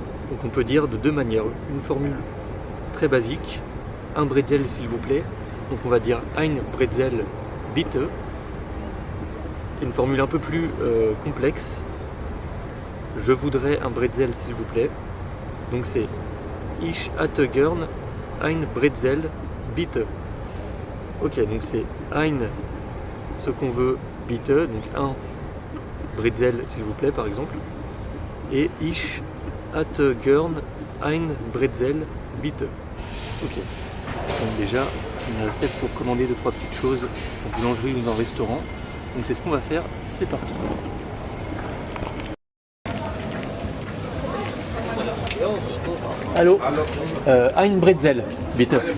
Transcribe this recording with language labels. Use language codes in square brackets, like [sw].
[fr] Donc on peut dire de deux manières. Une formule très basique, un bretzel s'il vous plaît. Donc on va dire [de] ein Bretzel bitte. [fr] Et une formule un peu plus complexe, je voudrais un bretzel s'il vous plaît. [de] Donc c'est Ich hätte gern ein Bretzel bitte. [fr] Ok, donc c'est ein, ce qu'on veut, bitte, donc un bretzel s'il vous plaît par exemple. [de] Et Ich hätte gern ein Bretzel bitte. [fr] Ok, donc déjà on a assez pour commander 2-3 petites choses en boulangerie ou dans un restaurant. Donc c'est ce qu'on va faire, c'est parti. [de] Allô, ein Bretzel, bitte.